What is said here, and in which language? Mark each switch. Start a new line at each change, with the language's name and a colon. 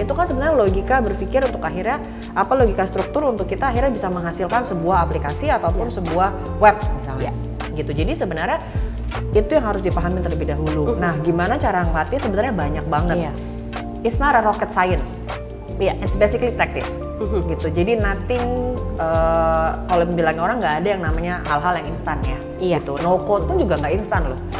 Indonesian: Itu kan sebenarnya logika berpikir untuk akhirnya logika struktur untuk kita akhirnya bisa menghasilkan sebuah aplikasi ataupun sebuah web misalnya. Gitu. Jadi sebenarnya itu yang harus dipahami terlebih dahulu. Nah, gimana cara ngelatih sebenarnya banyak banget.
English: It's not a rocket science. It's basically practice.
Indonesian: Gitu. Jadi nothing, kalau bilangnya orang nggak ada yang namanya hal-hal yang instan ya. Gitu. No code pun juga nggak instan loh.